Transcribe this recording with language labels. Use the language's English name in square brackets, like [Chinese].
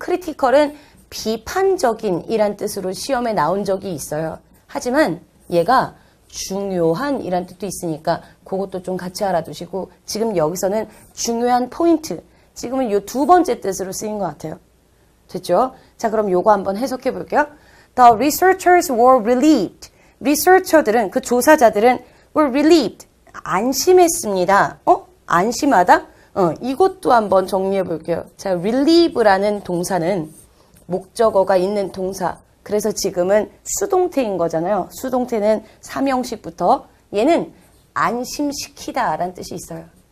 [Korean] critical은 비판적인 이란 뜻으로 시험에 나온 적이 있어요. 하지만 얘가 중요한 이란 뜻도 있으니까 그것도 좀 같이 알아두시고 지금 여기서는 중요한 포인트 지금은 이 두 번째 뜻으로 쓰인 것 같아요. 됐죠? 자, 그럼 요거 한번 해석해 볼게요. [English] The researchers were relieved. [Korean] 리서처들은 그 조사자들은 [English] were relieved. [Korean] 안심했습니다. 안심하다? 이것도 한번 정리해 볼게요. 자, relieve라는 동사는 목적어가 있는 동사. 그래서 지금은 수동태인 거잖아요. 수동태는 삼형식부터 얘는 안심시키다 라는 뜻이 있어요.